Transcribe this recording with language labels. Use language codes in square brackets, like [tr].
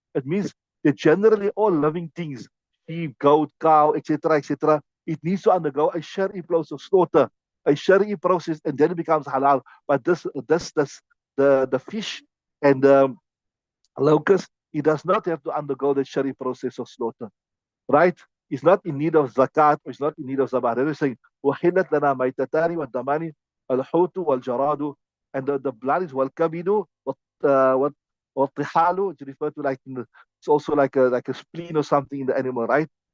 [en] It means that generally all living things, sheep, goat, cow, etc., etc., it needs to undergo a Shari process of slaughter, a Shari process, and then it becomes halal. But the fish and the locust, it does not have to undergo the Shari process of slaughter, right? It's not in need of zakat, or it's not in need of zabah. They're saying, [ar] وَحِلَّتْ لَنَا مَيْتَتَانِ وَالدَّمَانِ الْحُوتُ وَالْجَرَادُ, [en] and the blood is [ar] وَالْكَبِدُ وَالطِّحَالُ. [en] It's referred to like it's also like a spleen or something in the animal, right?